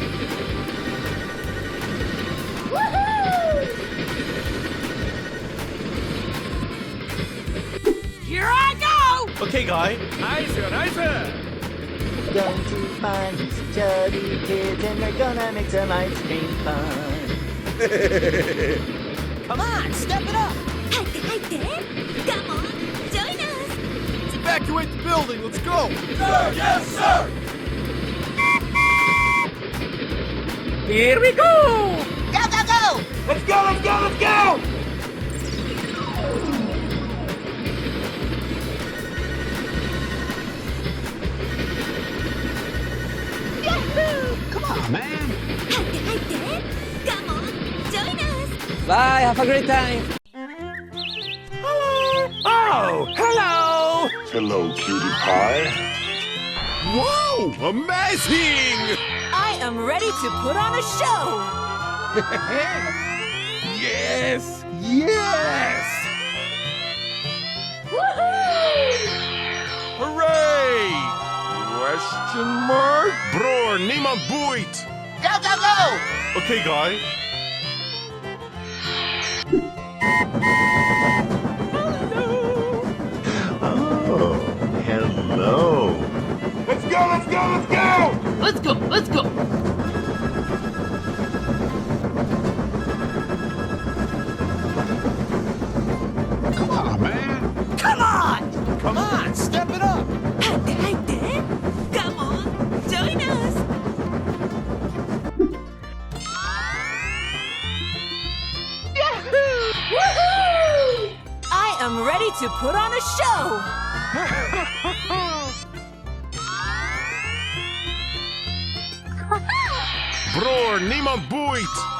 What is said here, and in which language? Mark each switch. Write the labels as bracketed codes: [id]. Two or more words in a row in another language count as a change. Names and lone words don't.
[en] Here I go! Okay, guy. Nice, nice. Going to find some chubby kids and we're gonna make some ice cream fun. Come on, step it up! [ja] 入って入って。 [en] Come on, join us. Evacuate the building. Let's go. Sir, yes, sir! Here we go. Go, go, go! Let's go. Let's go. Let's go. Yahoo! Come on, man! [ja] 入って入って。 [en] Come on, join us. Bye. Have a great time. Hello. Oh, hello. Hello, cutie pie. Wow, amazing. I am ready to put on a show. Yes. Yes. Hooray. Question mark? [nl] Bror, niemand boeit. [en] Go, go, go! Okay, guy. Oh, hello. Let's go, let's go, let's go! Let's go, let's go! Come on, man! Come on! Come on, step it up! [ja] 入って入って。 [en] Come on, join us. Yahoo! Woohoo! I am ready to put on a show. [nl] Bror, niemand boeit.